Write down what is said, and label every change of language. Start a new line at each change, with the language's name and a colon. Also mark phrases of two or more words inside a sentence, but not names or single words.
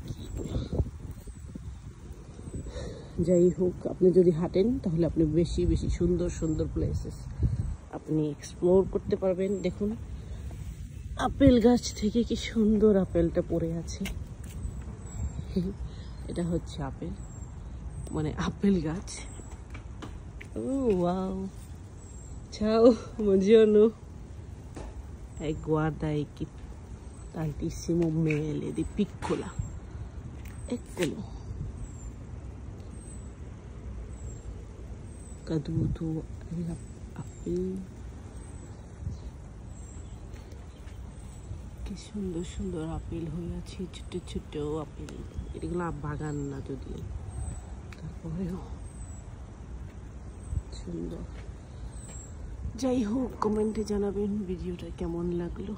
Bangla: যাই হোক, আপনি যদি হাঁটেন তাহলে আপনি বেশি বেশি সুন্দর সুন্দর প্লেসেস আপনি এক্সপ্লোর করতে পারবেন। দেখুন আপেল গাছ থেকে কি সুন্দর আপেলটা পড়ে আছে। এটা হচ্ছে আপেল, মানে আপেল গাছ। ও ওয়াও,
Italian: ciao, buongiorno, e guarda che tantissimo mele di piccola, eccolo, caduto l'apple।
Bangla: কি সুন্দর সুন্দর আপেল হয়ে আছে, ছোট ছোট আপেল। এগুলো বাগান না যদিও, তারপরেও সুন্দর। যাই হোক, কমেন্টে জানাবেন ভিডিওটা কেমন লাগলো।